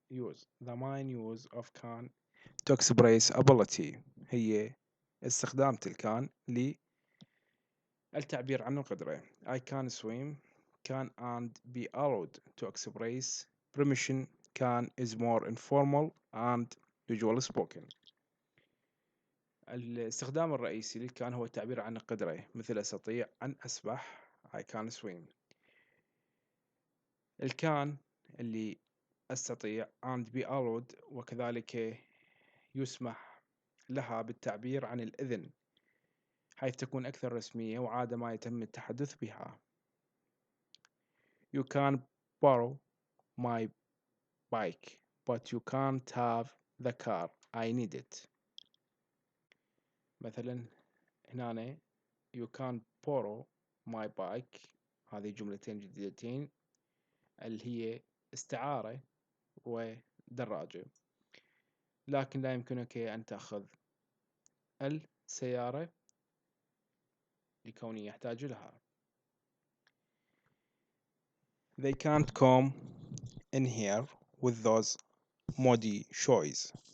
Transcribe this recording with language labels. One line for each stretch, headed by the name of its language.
English: use the main use of can to express ability
Arabic: هي استخدام الكان للتعبير عن القدرة.
English: I can swim can and be allowed to express permission can is more informal and usual spoken.
Arabic: الاستخدام الرئيسي للكان هو التعبير عن القدرة، مثل أستطيع أن أسبح
English: I can swim.
Arabic: الكان اللي أستطيع
English: and be allowed،
Arabic: وكذلك يسمح لها بالتعبير عن الإذن، حيث تكون أكثر رسمية وعادة ما يتم التحدث بها.
English: You can borrow my bike but you can't have the car I need it.
Arabic: مثلا هنا
English: you can borrow my bike،
Arabic: هذه جملتين جديدتين اللي هي استعارة ودراجة، لكن لا يمكنك أن تأخذ السيارة لكوني يحتاج لها.
English: They can't come in here with those muddy shoes.